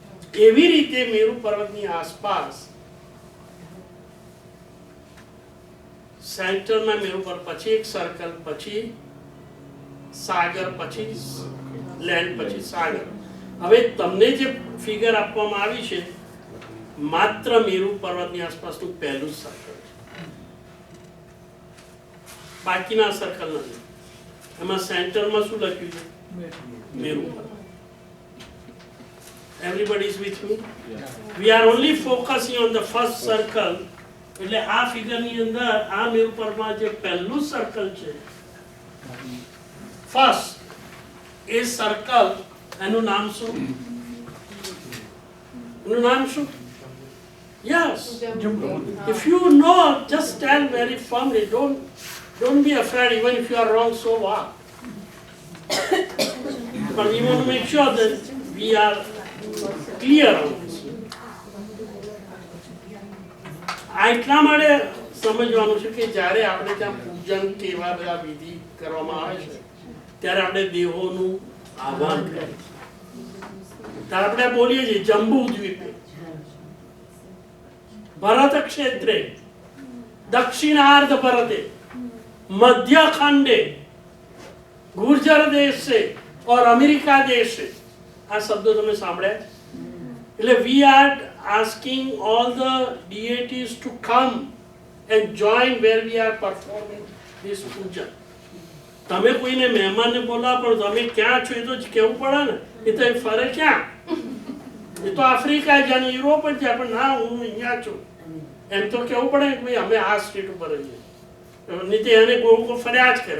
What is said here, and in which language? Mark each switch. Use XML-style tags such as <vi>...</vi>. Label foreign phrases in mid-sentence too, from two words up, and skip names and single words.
<gu>એવી રીતે મેરુ પર્વતની આસપાસ સેન્ટરમાં મેરુ પર્વત, પછી એક સર્કલ, પછી સાગર, પછી લેન્ડ, પછી સાગર. હવે તમને જે ફિગર આપવામાં આવી છે માત્ર મેરુ પર્વતની આસપાસનું પહેલું સર્કલ છે, બાકીના સર્કલ નથી. એમાં સેન્ટરમાં શું લખ્યું છે? મેરુ પર્વત.</gu> <en>Everybody is with me? We are only focusing on the first circle.</en> <gu>એટલે આ ફિગરની અંદર આ મેરુ પર્વતમાં જે પહેલું સર્કલ છે ફર્સ્ટ, એ સર્કલ એનું નામ શું? એનું નામ શું?</gu> <en>Yes. If you know, just tell very firmly. Don't be afraid, even if you are wrong, so what? But we want to make sure that we are clear on this.</en> <gu>આ એટલા માટે સમજવાનું છે કે જ્યારે આપણે ત્યાં પૂજન કે એવા બધા વિધિ કરવામાં આવે છે ત્યારે આપણે દેવોનું આહ્વાન કરીએ છીએ. ત્યારે આપણે બોલીએ છીએ</gu> <sa>जंबु द्वीपे, भरत क्षेत्रे, दक्षिणार्ध भरते, मध्य खंडे,</sa> <hi>गुर्जर देश से और अमेरिका देश से.</hi> <gu>આ શબ્દો તમે સાંભળ્યા?</gu> <en>એટલે we are asking all the deities to come and join where we are performing this puja.</en> <gu>તમે કોઈને મહેમાનને બોલાવો પણ તમે ક્યાં છો એ તો કેવું પડે ને. એ તો ફરે ક્યાં? એ તો આફ્રિકા જાય, યુરોપ જ જાય, પણ ના હું અહીંયા છું એમ તો કેવું પડે કે ભાઈ અમે આ સ્ટેટ ઉપર રહીએ. નીચે એને કોઈ ફરિયાદ કરે.</gu>